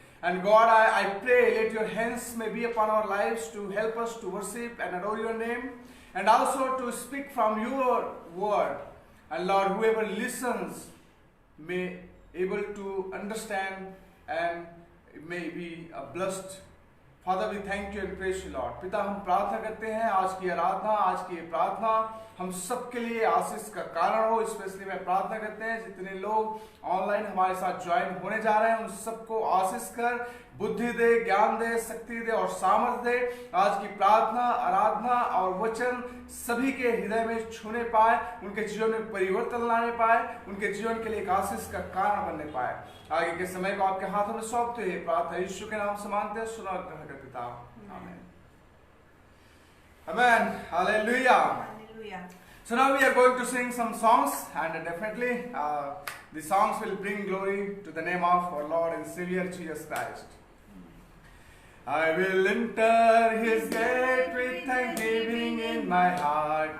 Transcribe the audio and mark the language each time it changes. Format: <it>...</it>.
<en>And God, I pray, let your hands may be upon our lives to help us to worship and adore your name, and also to speak from your word. And Lord, whoever listens may able to understand and may be blessed. Father, we thank you and praise you, Lord.</en> <hi>पिता, हम प्रार्थना करते हैं आज की आराधना, आज की ये प्रार्थना हम सबके लिए आशीष का कारण हो। स्पेशली मैं प्रार्थना करते हैं जितने लोग ऑनलाइन हमारे साथ ज्वाइन होने जा रहे हैं उन सबको आशीष कर, बुद्धि दे, ज्ञान दे, शक्ति दे और सामर्थ्य दे। आज की प्रार्थना, आराधना और वचन सभी के हृदय में छूने पाए, उनके जीवन में परिवर्तन लाने पाए, उनके जीवन के लिए एक आशीष का कारण बनने पाए। आगे के समय को आपके हाथों में सौंपते हैं। प्रार्थना यीशु के नाम से मांगते हैं, सुना और ग्रहण कर पिता। आमीन।</hi> <en>Amen. Hallelujah. So now we are going to sing some songs, and definitely the songs will bring glory to the name of our Lord and Savior Jesus Christ. I will enter His gate with thanksgiving in my heart.</en>